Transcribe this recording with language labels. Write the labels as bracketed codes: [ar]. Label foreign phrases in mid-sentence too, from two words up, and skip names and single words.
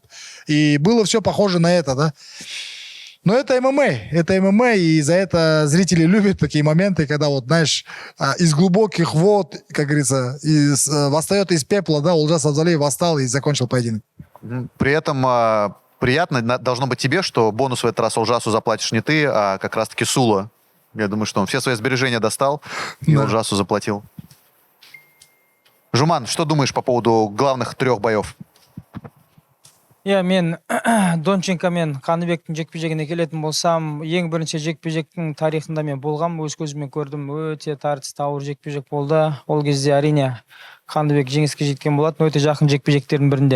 [ru] И было все похоже на это, да? Но это ММА, и за это зрители любят такие моменты, когда вот, знаешь, из глубоких вод, как говорится, восстает из пепла, да, Олжас Абзалиев восстал и закончил поединок. При этом приятно должно быть тебе, что бонус в этот раз Олжасу заплатишь не ты, а как раз-таки Сула. Я думаю, что он все свои сбережения достал и Да. Олжасу заплатил. Жуман, что думаешь по поводу главных 3 боев? [kk] Иә, мен Донченко мен Қаныбектің жекпе-жегіне келетін болсам, ең бірінші жекпе-жектің тарихында мен болғам, өз көзіммен көрдім. Өте тартысты ауыр жекпе-жек болды. Ол кезде әрине Қаныбек жеңіске жеткен болатын, өте жақын жекпе-жектердің бірінде.